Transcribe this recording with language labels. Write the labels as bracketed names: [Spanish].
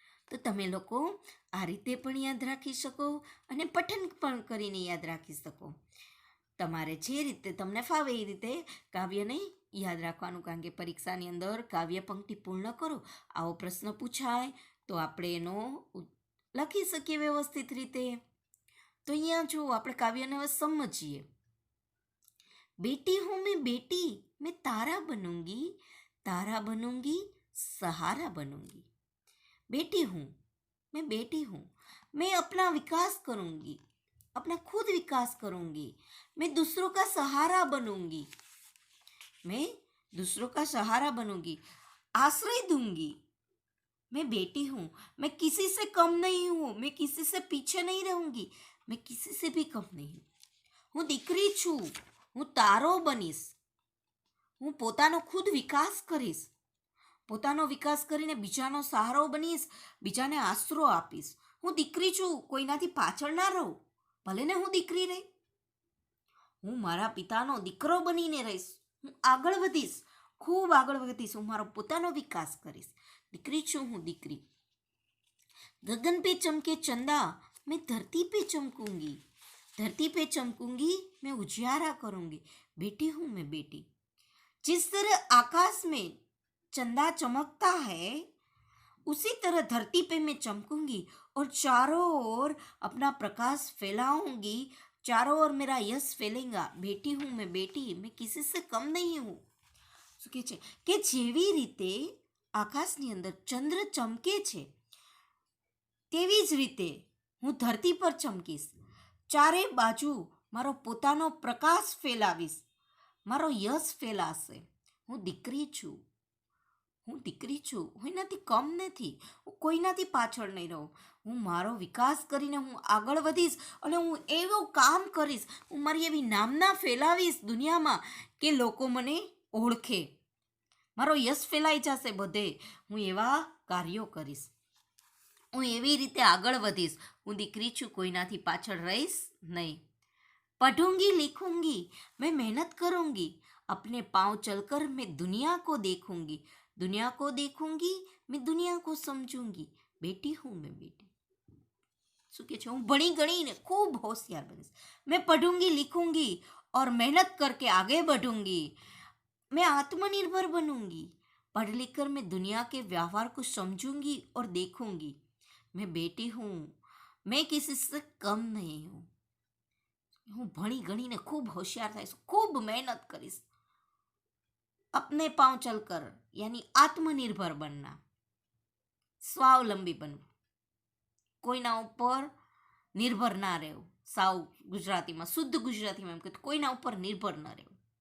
[Gujarati] તો તમે લોકો આ રીતે પણ યાદ રાખી શકો અને પઠન પણ કરીને યાદ રાખી શકો. તમારે જે રીતે તમને ફાવે એ રીતે કાવ્યને યાદ રાખવાનું, કારણ કે પરીક્ષાની અંદર કાવ્ય પંક્તિ પૂર્ણ કરો આવો પ્રશ્ન પૂછાય તો આપણે એનો લખી શકીએ વ્યવસ્થિત રીતે. તો અહીંયા જો આપણે કાવ્યને હવે સમજીએ. [Hindi] बेटी हूँ मैं तारा बनूंगी, तारा बनूंगी, सहारा बनूंगी. बेटी हूँ, मैं अपना विकास करूंगी, अपना खुद विकास करूंगी. मैं दूसरों का सहारा बनूंगी, मैं दूसरों का सहारा बनूंगी, आश्रय दूंगी. मैं बेटी हूँ, मैं किसी से कम नहीं हूँ, मैं किसी से पीछे नहीं रहूंगी, मैं किसी से भी कम नहीं हूँ. [Gujarati] હું દીકરી છું, હું તારો બનીશ, હું પોતાનો ખુદ વિકાસ કરીશ, પોતાનો વિકાસ કરીને બીજાનો સહારો બનીશ, બીજાને આશરો આપીશ. હું દીકરી છું, કોઈનાથી પાછળ ના રહું, ભલે ને હું દીકરી રહી. હું મારા પિતાનો દીકરો બનીને રહીશ, હું આગળ વધીશ, ખૂબ આગળ વધીશ, હું મારો પોતાનો વિકાસ કરીશ. દીકરી છું હું દીકરી. [Hindi] ગગન पे चमके चंदा, मैं धरती पे चमकूंगी. धरती पे चमकूंगी, मैं उजियारा करूंगी. बेटी हूँ मैं बेटी. जिस तरह आकाश में चंदा चमकता है, उसी तरह धरती पे मैं चमकूंगी और चारों ओर अपना प्रकाश फैलाऊंगी. चारों ओर मेरा यश फैलेगा. बेटी हूँ मैं बेटी, मैं किसी से कम नहीं हूँ. [Gujarati] શું કહે છે કે જેવી રીતે આકાશની અંદર ચંદ્ર ચમકે છે તેવી જ રીતે હું ધરતી પર ચમકીશ. ચારે બાજુ મારો પોતાનો પ્રકાશ ફેલાવીશ, મારો યશ ફેલાશે. હું દીકરી છું, હું એનાથી કમ નથી, હું કોઈનાથી પાછળ નહીં રહું. હું મારો વિકાસ કરીને હું આગળ વધીશ અને હું એવું કામ કરીશ, હું મારી એવી નામના ફેલાવીશ દુનિયામાં કે લોકો મને ઓળખે, મારો યશ ફેલાઈ જશે બધે. હું એવા કાર્યો કરીશ, હું એવી રીતે આગળ વધીશ. હું દીકરી છું, કોઈનાથી પાછળ રહીશ નહીં. [Hindi] पढ़ूंगी लिखूंगी मैं मेहनत करूंगी, अपने पाँव चलकर मैं दुनिया को देखूंगी, दुनिया को देखूंगी मैं दुनिया को समझूंगी, बेटी हूँ मैं बेटी. [Gujarati] શું કે છે? હું ભણી ગણીને ખૂબ હોશિયાર બનીશ. [Hindi] मैं पढ़ूंगी लिखूंगी और मेहनत करके आगे बढ़ूंगी, मैं आत्मनिर्भर बनूंगी, पढ़ लिख कर मैं दुनिया के व्यवहार को समझूंगी और देखूंगी, मैं बेटी हूँ, मैं किसी से कम नहीं हूँ. [Gujarati] હું ભણી ગણીને ખૂબ હોશિયાર થઈશ, ખૂબ મહેનત કરીશ. [Hindi] अपने पाँव चलकर यानी आत्मनिर्भर बनना, [Gujarati] સ્વાવલંબી બનવું, કોઈના ઉપર નિર્ભર ના રહેવું. સાવ ગુજરાતીમાં, શુદ્ધ ગુજરાતીમાં એમ કે કોઈના ઉપર નિર્ભર ન રહેવું.